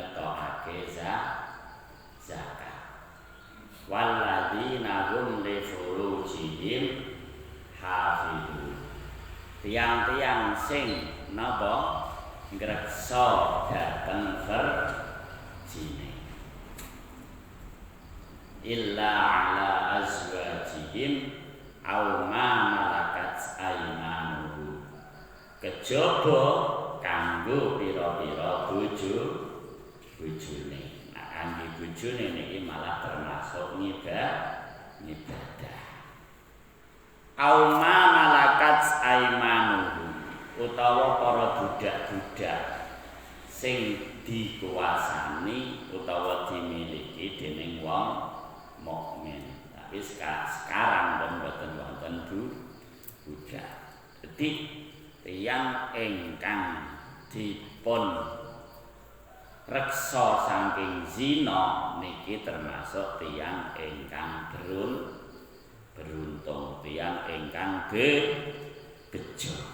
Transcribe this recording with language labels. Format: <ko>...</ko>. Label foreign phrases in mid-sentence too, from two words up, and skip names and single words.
<jv>ngetokake zakat.</jv> <ar>Walladzina hum li furujihim hafidun.</ar> <jv>Tiang-tiang sing napa ngreksa dhateng farjine.</jv> <ar>Illa ala azwajihim aw ma malakat aymanuhum.</ar> <jv>Kejaba kanggo pira-pira bojone. Nah, kanggo bojone niki malah termasuk ngibadah.</jv> <ar>Aw ma malakat aymanuhum</ar> <jv>utawa para budak-budak sing dikuasani utawa dimiliki dening wong mukmin. Tapi sekarang mboten wonten budak. Dadi tiyang ingkang dipun reksa saking zina niki termasuk tiyang ingkang beruntung, tiyang ingkang bejo.</jv>